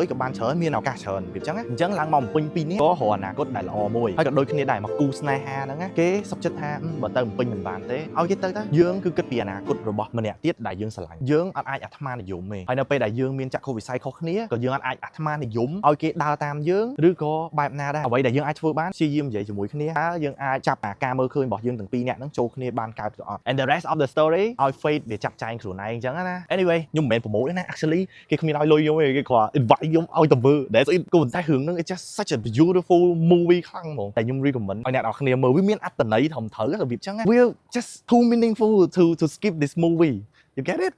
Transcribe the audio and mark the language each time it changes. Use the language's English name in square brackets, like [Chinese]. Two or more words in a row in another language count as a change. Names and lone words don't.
[Khmer] ក៏បានច្រើនមានឱកាសច្រើនវាអញ្ចឹងណាអញ្ចឹងឡើងមកពេញពីនេះក៏រកអនាគតដែលល្អមួយហើយក៏ដូចគ្នាដែរមកគូស្នេហាហ្នឹងណាគេសុខចិត្តថាបើទៅពេញមិនបានទេឲ្យគេទៅយើងគឺ គិតពីអនាគតរបស់ម្នាក់ទៀតដែលយើងស្រឡាញ់យើងអត់អាចអាត្មានិយមទេហើយនៅពេលដែលយើងមានចក្ខុវិស័យខុសគ្នាក៏យើងអត់អាចអាត្មានិយមឲ្យ គេដើរតាមយើងឬក៏បែបណាដែរអ្វីដែលយើងអាចធ្វើបានព្យាយាមនិយាយជាមួយគ្នាហើយយើងអាចចាប់អាការមើលឃើញរបស់យើងទាំងពីរនាក់ហ្នឹងចូលគ្នាបានកើតទៅអត់ [English] and the rest of the story [Khmer] ឲ្យ fate វាចាត់ចែងខ្លួនឯងអញ្ចឹងណា anyway ខ្ញុំមិនមែនប្រម៉ូទទេណា actually គេគ្មានឲ្យលុយខ្ញុំទេគេគ្រាន់ invite ខ្ញុំឲ្យទៅមើល [English] that's it [Khmer] ក៏ប៉ុន្តែរឿងហ្នឹង [English] it's just such a beautiful movie [Khmer] ខ្លាំងហ្មងតែខ្ញុំ recommend ឲ្យអ្នកនរគ្នាមើលវាមានអត្ថន័យត្រឹមត្រូវរបៀបអញ្ចឹង [English] we're just too meaningful to skip this movie you get it